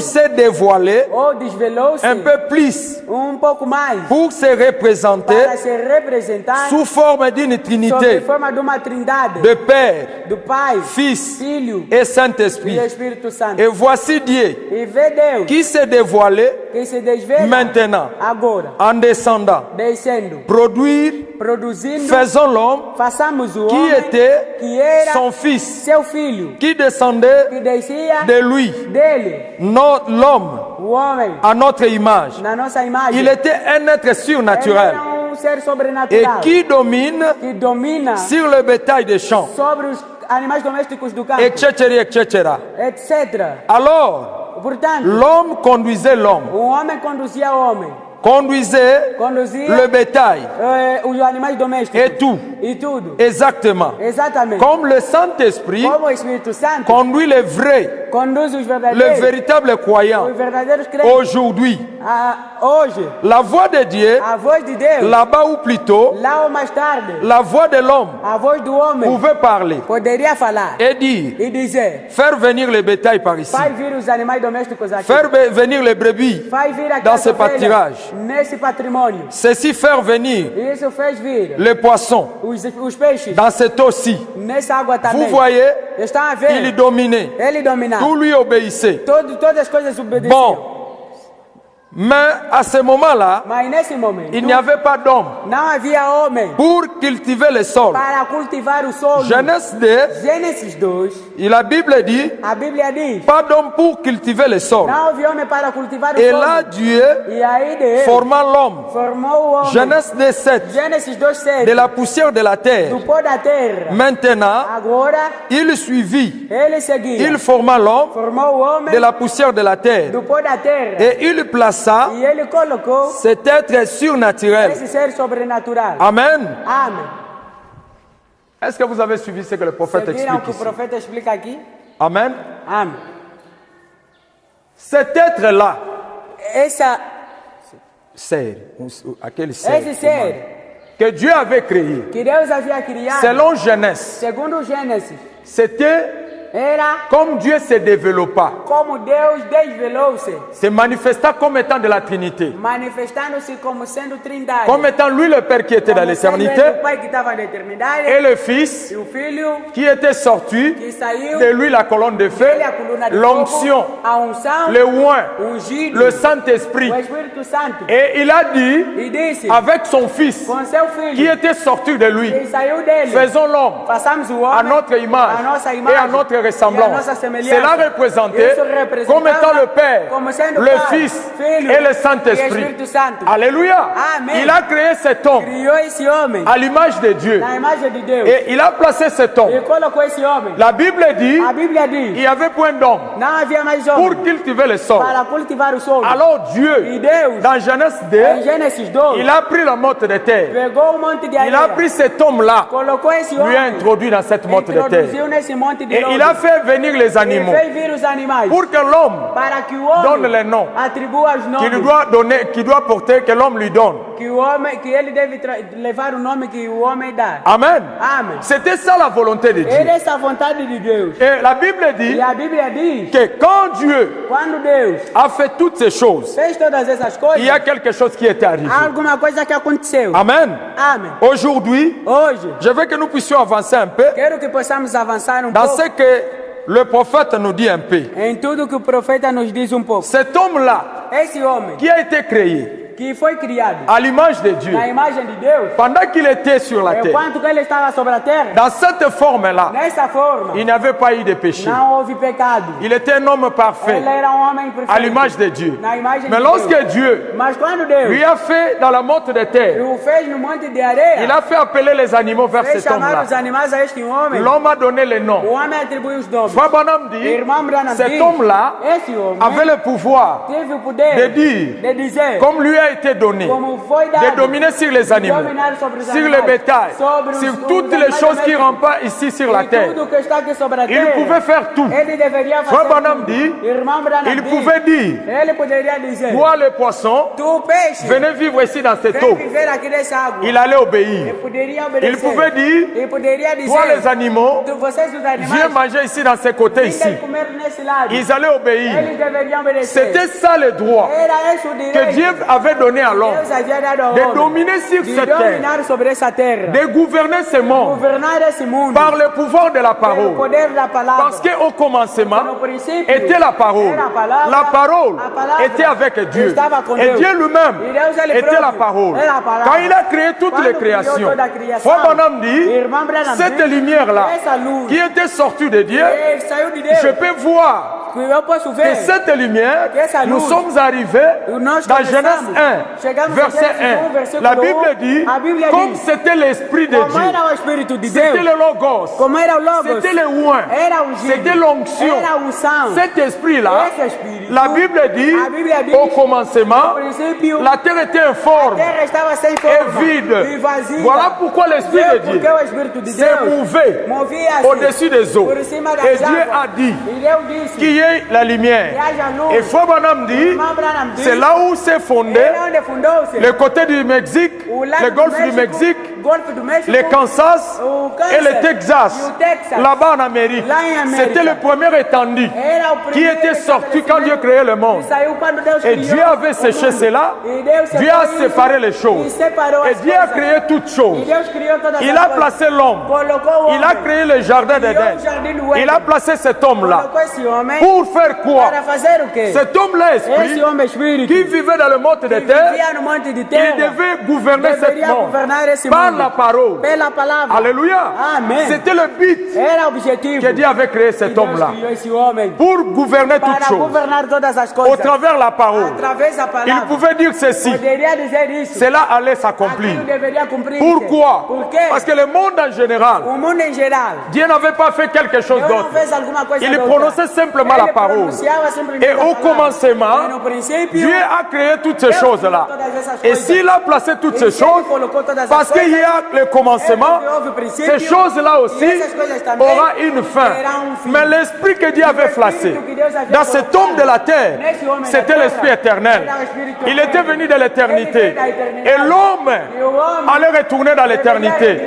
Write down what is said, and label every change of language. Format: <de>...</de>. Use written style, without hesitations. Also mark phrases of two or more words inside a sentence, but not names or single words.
<fr>s'est dévoilé</fr> <pt>ou desvelou-se</pt> <fr>un peu plus</fr> <pt>pouco mais</pt> <fr>pour se représenter</fr> <pt>para se representar</pt> <fr>sous forme d'une</fr> <pt>sob</pt> <fr>trinité</fr> <pt>forma de uma trindade</pt> <fr>de Père,</fr> <pt>do Pai,</pt> <fr>Fils</fr> <pt>Filho</pt> <fr>et</fr> <pt>e</pt> <fr>Saint-Esprit.</fr> <pt>Espírito Santo.</pt> <fr>Et voici Dieu</fr> <pt>E vê Deus</pt> <fr>qui s'est dévoilé</fr> <pt>que se desvela</pt> <fr>maintenant</fr> <pt>agora,</pt> <fr>en descendant,</fr> <pt>descendo,</pt> <fr>produire,</fr> <pt>produzindo,</pt> <fr>faisons l'homme</fr> <pt>façamos o</pt> <fr>qui</fr> <pt>homem</pt> <fr>était</fr> <pt>que era</pt> <fr>son Fils,</fr> <pt>seu filho,</pt> <fr>qui descendait</fr> <pt>que descia</pt> <fr>de lui,</fr> <pt>dele,</pt> <fr>l'homme</fr> <pt>o homem,</pt> <fr>à notre image.</fr> <pt>na nossa imagem.</pt> <fr>Il était un être</fr> <pt>Ele</pt> <fr>surnaturel</fr> <pt>era ser</pt> <fr>et</fr> <pt>sobrenatural</pt> <fr>qui domine</fr> <pt>que domina</pt> <fr>sur le bétail des champs,</fr> <pt>sobre os animais domésticos do campo,</pt> <fr>etc., etc.</fr> <pt>etc.</pt> <fr>Alors,</fr> <pt>Portanto,</pt> <fr>l'homme conduisait l'homme,</fr> <pt>o homem conduzia o homem,</pt> <fr>conduisait</fr> <pt>conduzia</pt> <fr>le bétail</fr> <pt>os animais domésticos</pt> <fr>et tout,</fr> <pt>e tudo.</pt> <fr>exactement.</fr> <pt>Exatamente.</pt> <fr>Comme le Saint-Esprit</fr> <pt>Como o Espírito Santo</pt> <fr>conduit les vrais,</fr> <pt>conduz os</pt> <fr>les</fr> <pt>verdadeiros,</pt> <fr>véritables croyants</fr> <pt>os verdadeiros crentes.</pt> <fr>aujourd'hui.</fr> <pt>Hoje,</pt> <fr>La voix de Dieu,</fr> <pt>a voz de Deus,</pt> <fr>là-bas ou plutôt,</fr> <pt>lá ou mais tarde,</pt> <fr>la voix de l'homme</fr> <pt>a voz do homem</pt> <fr>pouvait parler</fr> <pt>poderia falar</pt> <fr>et dire,</fr> <pt>e dizer:</pt> <fr>faire venir le bétail par ici,</fr> <pt>faz vir os animais domésticos aqui,</pt> <fr>faire venir les brebis,</fr> <pt>faz vir aqui</pt> <fr>dans</fr> <pt>as</pt> <fr>ce</fr> <pt>ovelhas</pt> <fr>pâturage.</fr> <pt>nesse patrimônio.</pt> <fr>ceci faire venir</fr> <pt>Isso fez vir</pt> <fr>les poissons</fr> <pt>os peixes</pt> <fr>dans cette eau-ci.</fr> <pt>nessa água</pt> <fr>Vous</fr> <pt>também.</pt> <fr>voyez,</fr> <pt>Estão a</pt> <fr>il</fr> <pt>ver?</pt> <fr>dominait,</fr> <pt>Ele dominava.</pt> <fr>tout lui obéissait.</fr> <pt>Todas as coisas obedeciam.</pt> <fr>Bon, mais à ce moment-là,</fr> <pt>Mas nesse momento,</pt> <fr>il n'y avait pas d'homme</fr> <pt>não havia homem</pt> <fr>pour cultiver le sol.</fr> <pt>para cultivar o solo.</pt> <fr>Genèse 2,</fr> <pt>Gênesis 2,</pt> <fr>et la Bible dit,</fr> <pt>a Bíblia diz:</pt> <fr>pas d'homme pour cultiver le sol.</fr> <pt>não houve homem para cultivar o</pt> <fr>Et</fr> <pt>solo.</pt> <fr>là, Dieu,</fr> <pt>E aí Deus</pt> <fr>formant l'homme,</fr> <pt>formou o homem.</pt> <fr>Genèse 2, 7,</fr> <pt>Gênesis 2:7,</pt> <fr>de la poussière de la terre.</fr> <pt>do pó da terra.</pt> <fr>Maintenant,</fr> <pt>Agora</pt> <fr>il suivit,</fr> <pt>ele seguia.</pt> <fr>il forma l'homme</fr> <pt>Formou o homem</pt> <fr>de la poussière de la terre.</fr> <pt>do pó da terra.</pt> <fr>Et il plaça</fr> <pt>E ele colocou</pt> <fr>cet être surnaturel.</fr> <pt>esse ser sobrenatural.</pt> <fr>Amen.</fr> <pt>Amém.</pt> <fr>Est-ce que vous avez suivi ce que le prophète</fr> <pt>Seguiram o</pt> <fr>explique</fr> <pt>que o</pt> <fr>ici?</fr> <pt>profeta explica aqui?</pt> <fr>Amen.</fr> <pt>Amém.</pt> <fr>Cet être-là,</fr> <pt>Essa, ser, aquele ser Esse ser</pt> <fr>que Dieu avait créé,</fr> <pt>que Deus havia criado,</pt> <fr>selon Genèse,</fr> <pt>segundo Gênesis,</pt> <fr>c'était</fr> <pt>era</pt> <fr>comme Dieu se développa,</fr> <pt>como Deus desvelou-se,</pt> <fr>se manifesta comme étant de la Trinité,</fr> <pt>manifestando-se como sendo trindade,</pt> <fr>comme étant lui le Père qui était dans</fr> <pt>como sendo</pt> <fr>l'éternité,</fr> <pt>ele o Pai que estava na eternidade,</pt> <fr>et le Fils</fr> <pt>e o Filho</pt> <fr>qui était sorti</fr> <pt>que saiu</pt> <fr>de lui la colonne de feu,</fr> <pt>dele a coluna de</pt> <fr>l'onction,</fr> <pt>fogo, a unção,</pt> <fr>le oint,</fr> <pt>ungido,</pt> <fr>le Saint-Esprit.</fr> <pt>o Espírito Santo,</pt> <fr>Et il a dit</fr> <pt>e disse</pt> <fr>avec son Fils</fr> <pt>com seu</pt> <fr>qui</fr> <pt>Filho</pt> <fr>était sorti de lui,</fr> <pt>que saiu dele,</pt> <fr>faisons l'homme</fr> <pt>façamos o</pt> <fr>à</fr> <pt>homem</pt> <fr>notre image</fr> <pt>a nossa</pt> <fr>et</fr> <pt>imagem</pt> <fr>à notre</fr> <pt>e a</pt> <fr>ressemblance.</fr> <pt>nossa semelhança.</pt> <fr>Cela représentait</fr> <pt>Isso representava</pt> <fr>comme étant le Père,</fr> <pt>como sendo</pt> <fr>le</fr> <pt>Pai,</pt> <fr>Fils</fr> <pt>Filho</pt> <fr>et le</fr> <pt>e</pt> <fr>Saint-Esprit.</fr> <pt>Espírito Santo.</pt> <fr>Alléluia.</fr> <pt>Amen.</pt> <fr>Il a créé cet homme</fr> <pt>Criou esse homem</pt> <fr>à l'image de Dieu.</fr> <pt>na imagem de Deus</pt> <fr>Et il a placé cet homme.</fr> <pt>e colocou esse homem.</pt> <fr>La Bible dit</fr> <pt>A Bíblia</pt> <fr>il</fr> <pt>diz,</pt> <fr>n'y avait point d'homme</fr> <pt>não havia mais homem</pt> <fr>pour cultiver le sol.</fr> <pt>para cultivar o solo.</pt> <fr>Alors Dieu,</fr> <pt>E Deus,</pt> <fr>dans Genèse 2,</fr> <pt>em Gênesis 2,</pt> <fr>il a pris la motte de terre.</fr> <pt>pegou um monte de</pt> <fr>Il a</fr> <pt>areia,</pt> <fr>pris cet homme-là,</fr> <pt>colocou esse</pt> <fr>lui a</fr> <pt>homem,</pt> <fr>introduit dans cette motte de terre.</fr> <pt>introduziu nesse monte de</pt> <fr>Et il a</fr> <pt>lodo</pt> <fr>fait venir les</fr> <pt>e</pt> <fr>animaux</fr> <pt>fez vir os animais</pt> <fr>pour que l'homme</fr> <pt>para que o</pt> <fr>donne</fr> <pt>homem</pt> <fr>les noms</fr> <pt>atribua os</pt> <fr>qu'il</fr> <pt>nomes</pt> <fr>doit donner, qu'il doit porter, que l'homme lui donne.</fr> <pt>que o homem, que ele deve levar o nome que o homem dá.</pt> <fr>Amen.</fr> <pt>Amém.</pt> <fr>C'était ça la volonté de Dieu.</fr> <pt>Era essa a vontade de Deus.</pt> <fr>Et la Bible dit</fr> <pt>E a Bíblia diz,</pt> <fr>que quand Dieu</fr> <pt>quando Deus</pt> <fr>a fait toutes ces choses,</fr> <pt>fez todas essas</pt> <fr>il</fr> <pt>coisas,</pt> <fr>y a quelque chose qui était arrivé.</fr> <pt>há alguma coisa que aconteceu.</pt> <fr>Amen.</fr> <pt>Amém.</pt> <fr>Aujourd'hui,</fr> <pt>Hoje,</pt> <fr>je veux que nous puissions avancer un peu</fr> <pt>quero que possamos avançar</pt> <fr>dans</fr> <pt>pouco</pt> <fr>ce que le prophète nous dit un peu.</fr> <pt>em tudo que o profeta nos diz pouco.</pt> <fr>Cet homme-là</fr> <pt>Esse homem</pt> <fr>qui a été créé</fr> <pt>que foi criado</pt> <fr>à l'image de Dieu,</fr> <pt>na imagem de Deus,</pt> <fr>pendant qu'il était sur la terre,</fr> <pt>enquanto que ele estava sobre a terra,</pt> <fr>dans cette forme-là,</fr> <pt>nessa forma,</pt> <fr>il n'avait pas eu de péché.</fr> <pt>não houve pecado.</pt> <fr>Il était un homme parfait,</fr> <pt>Ele era um homem perfeito.</pt> <fr>à l'image de Dieu.</fr> <pt>Na imagem</pt> <fr>Mais</fr> <pt>de</pt> <fr>lorsque</fr> <pt>Deus.</pt> <fr>Dieu</fr> <pt>Mas quando Deus</pt> <fr>lui a fait dans la motte de terre,</fr> <pt>o fez no monte de areia,</pt> <fr>il a fait appeler les animaux vers</fr> <pt>fez</pt> <fr>cet</fr> <pt>chamar</pt> <fr>homme-là.</fr> <pt>os animais a este homem,</pt> <fr>L'homme a donné les</fr> <pt>o</pt> <fr>noms.</fr> <pt>homem atribuiu os nomes.</pt> <fr>Frère Branham dit,</fr> <pt>Irmão Branham</pt> <fr>cet</fr> <pt>diz,</pt> <fr>homme-là</fr> <pt>esse homem</pt> <fr>avait le pouvoir</fr> <pt>teve o poder</pt> <fr>de dire,</fr> <pt>de dizer,</pt> <fr>comme lui a été donné,</fr> <pt>como foi</pt> <fr>de</fr> <pt>dado,</pt> <fr>dominer sur les animaux,</fr> <pt>dominar sobre os</pt> <fr>sur</fr> <pt>animais,</pt> <fr>le bétail,</fr> <pt>sobre os-</pt> <fr>sur</fr> <pt>os</pt> <fr>toutes les</fr> <pt>animais</pt> <fr>choses qui</fr> <pt>domésticos,</pt> <fr>rampent ici sur la</fr> <pt>e</pt> <fr>terre.</fr> <pt>tudo que está aqui sobre a</pt> <fr>Il</fr> <pt>terra.</pt> <fr>pouvait faire tout.</fr> <pt>Ele deveria</pt> <fr>Frère</fr> <pt>fazer</pt> <fr>Branham</fr> <pt>tudo.</pt> <fr>dit,</fr> <pt>Irmão Branham</pt> <fr>il</fr> <pt>diz,</pt> <fr>pouvait dire,</fr> <pt>ele poderia dizer,</pt> <fr>toi les poissons,</fr> <pt>tu peixe,</pt> <fr>venez vivre ici dans cette</fr> <pt>vem</pt> <fr>eau.</fr> <pt>viver aqui nessa água.</pt> <fr>Il allait obéir.</fr> <pt>Ele poderia obedecer.</pt> <fr>Il pouvait dire,</fr> <pt>Ele poderia dizer,</pt> <fr>toi les animaux,</fr> <pt>vocês os animais,</pt> <fr>viens manger ici dans ces côtés ici.</fr> <pt>vêm comer nesse lado.</pt> <fr>Ils allaient obéir.</fr> <pt>Eles deveriam obedecer.</pt> <fr>C'était ça le droit</fr> <pt>Era esse o</pt> <fr>que</fr> <pt>direito</pt> <fr>Dieu avait donné à l'homme,</fr> <pt>Deus havia dado ao</pt> <fr>de</fr> <pt>homem,</pt> <fr>dominer sur</fr> <pt>de</pt> <fr>cette terre,</fr> <pt>dominar sobre essa terra,</pt> <fr>de gouverner ce monde</fr> <pt>governar esse mundo</pt> <fr>par le pouvoir de la</fr> <pt>pelo</pt> <fr>parole.</fr> <pt>poder da palavra.</pt> <fr>Parce qu'au commencement</fr> <pt>No princípio</pt> <fr>était la parole.</fr> <pt>era a palavra,</pt> <fr>La parole</fr> <pt>a palavra</pt> <fr>était avec Dieu.</fr> <pt>estava com</pt> <fr>Et</fr> <pt>Deus.</pt> <fr>Dieu lui-même</fr> <pt>E Deus, ele</pt> <fr>était la</fr> <pt>próprio</pt> <fr>parole.</fr> <pt>era a palavra.</pt> <fr>Quand il a créé toutes</fr> <pt>Quando</pt> <fr>les</fr> <pt>criou</pt> <fr>créations,</fr> <pt>toda a criação,</pt> <fr>Frère Branham dit,</fr> <pt>Irmão Branham</pt> <fr>cette</fr> <pt>diz,</pt> <fr>lumière-là</fr> <pt>essa luz</pt> <fr>qui était sortie de Dieu,</fr> <pt>que saiu de Deus,</pt> <fr>je peux voir</fr> <pt>que eu posso</pt> <fr>que</fr> <pt>ver,</pt> <fr>cette lumière,</fr> <pt>que essa</pt> <fr>nous</fr> <pt>luz,</pt> <fr>sommes arrivés</fr> <pt>nós</pt> <fr>dans Genèse</fr> <pt>começamos,</pt> <fr>1,</fr> <pt>chegamos</pt> <fr>verset</fr> <pt>a Gênesis 1,</pt> <fr>1.</fr> <pt>versículo</pt> <fr>La Bible</fr> <pt>1,</pt> <fr>dit,</fr> <pt>a Bíblia</pt> <fr>comme</fr> <pt>diz,</pt> <fr>c'était l'Esprit de</fr> <pt>como</pt> <fr>Dieu,</fr> <pt>era o Espírito de</pt> <fr>c'était</fr> <pt>Deus,</pt> <fr>le Logos,</fr> <pt>como era o Logos,</pt> <fr>c'était le oint,</fr> <pt>era o ungido,</pt> <fr>c'était l'onction.</fr> <pt>era a unção,</pt> <fr>Cet esprit-là,</fr> <pt>esse Espírito,</pt> <fr>la Bible dit,</fr> <pt>a Bíblia diz,</pt> <fr>au commencement,</fr> <pt>no princípio,</pt> <fr>la terre était</fr> <pt>a</pt> <fr>informe</fr> <pt>terra estava sem</pt> <fr>et</fr> <pt>forma,</pt> <fr>vide.</fr> <pt>e vazia.</pt> <fr>Voilà pourquoi l'Esprit de Dieu</fr> <pt>Porque o Espírito de</pt> <fr>s'est</fr> <pt>Deus</pt> <fr>mouvé</fr> <pt>movia-se</pt> <fr>au-dessus des eaux.</fr> <pt>por cima das</pt> <fr>Et Dieu</fr> <pt>águas.</pt> <fr>a dit</fr> <pt>E Deus disse</pt> <fr>qu'il y ait la lumière.</fr> <pt>que haja luz.</pt> <fr>Et Frère Branham dit,</fr> <pt>Irmão Branham diz,</pt> <fr>c'est là où s'est fondé</fr> <pt>era onde fundou-se</pt> <fr>le côté du Mexique,</fr> <pt>o lado</pt> <fr>le</fr> <pt>do</pt> <fr>golfe du</fr> <pt>México,</pt> <fr>Mexique,</fr> <pt>Golfe do México,</pt> <fr>le Kansas</fr> <pt>o</pt> <fr>et le</fr> <pt>Kansas,</pt> <fr>Texas,</fr> <pt>e o Texas.</pt> <fr>là-bas en Amérique.</fr> <pt>Lá em América.</pt> <fr>C'était le premier étendu</fr> <pt>Era o</pt> <fr>qui</fr> <pt>primeiro</pt> <fr>était sorti quand Dieu créait le monde.</fr> <pt>que saiu quando Deus</pt> <fr>Et</fr> <pt>criou</pt> <fr>Dieu avait</fr> <pt>o</pt> <fr>séché</fr> <pt>mundo.</pt> <fr>cela.</fr> <pt>E Deus</pt> <fr>Dieu a</fr> <pt>separou</pt> <fr>séparé</fr> <pt>isso,</pt> <fr>les</fr> <pt>e</pt> <fr>choses.</fr> <pt>separou</pt> <fr>Et</fr> <pt>as</pt> <fr>Dieu a</fr> <pt>coisas.</pt> <fr>créé toutes</fr> <pt>E</pt> <fr>choses.</fr> <pt>Deus criou todas</pt> <fr>Il</fr> <pt>as</pt> <fr>a</fr> <pt>coisas.</pt> <fr>placé l'homme.</fr> <pt>Colocou o</pt> <fr>Il a</fr> <pt>homem.</pt> <fr>créé le jardin</fr> <pt>Criou</pt> <fr>d'Éden.</fr> <pt>o jardim do Éden.</pt> <fr>Il a placé cet homme-là.</fr> <pt>Colocou esse homem</pt> <fr>Pour faire quoi?</fr> <pt>para fazer o quê?</pt> <fr>Cet homme-là,</fr> <pt>Esse</pt> <fr>esprit,</fr> <pt>homem espírito</pt> <fr>qui vivait dans le monde de</fr> <pt>que</pt> <fr>terre,</fr> <pt>vivia no monte de</pt> <fr>il</fr> <pt>terra</pt> <fr>devait gouverner ce</fr> <pt>deveria</pt> <fr>monde</fr> <pt>governar esse</pt> <fr>par</fr> <pt>mundo</pt> <fr>la parole.</fr> <pt>pela palavra.</pt> <fr>Alléluia.</fr> <pt>Amen.</pt> <fr>C'était le but</fr> <pt>Era o objetivo</pt> <fr>que Dieu avait créé</fr> <pt>que</pt> <fr>cet</fr> <pt>Deus</pt> <fr>homme-là.</fr> <pt>criou esse homem</pt> <fr>Pour gouverner toutes</fr> <pt>para</pt> <fr>choses.</fr> <pt>governar todas as</pt> <fr>Au</fr> <pt>coisas</pt> <fr>travers de la parole.</fr> <pt>através da</pt> <fr>Il</fr> <pt>palavra.</pt> <fr>pouvait dire ceci.</fr> <pt>Poderia dizer isso.</pt> <fr>Cela allait s'accomplir.</fr> <pt>Aquilo deveria cumprir.</pt> <fr>Pourquoi?</fr> <pt>Por quê?</pt> <fr>Parce que le monde en général,</fr> <pt>O mundo em geral</pt> <fr>Dieu n'avait pas fait quelque chose</fr> <pt>Deus não</pt> <fr>d'autre.</fr> <pt>fez alguma coisa</pt> <fr>Il</fr> <pt>outra.</pt> <fr>prononçait simplement la</fr> <pt>Ele</pt> <fr>parole.</fr> <pt>pronunciava simplesmente</pt> <fr>Et</fr> <pt>a</pt> <fr>au</fr> <pt>palavra.</pt> <fr>commencement,</fr> <pt>E no princípio,</pt> <fr>Dieu a créé toutes ces</fr> <pt>Deus</pt> <fr>choses-là.</fr> <pt>criou todas essas</pt> <fr>Et</fr> <pt>coisas.</pt> <fr>s'il a placé toutes</fr> <pt>E</pt> <fr>ces</fr> <pt>se ele</pt> <fr>choses,</fr> <pt>colocou todas as</pt> <fr>parce qu'il y</fr> <pt>coisas,</pt> <fr>a le commencement,</fr> <pt>é porque houve o princípio,</pt> <fr>ces choses-là aussi</fr> <pt>e essas coisas também</pt> <fr>aura une fin.</fr> <pt>terão fim.</pt> <fr>Mais l'esprit que Dieu avait placé dans cet homme de la terre, c'était l'esprit éternel. Il était venu de l'éternité. Et l'homme allait retourner dans l'éternité.</fr>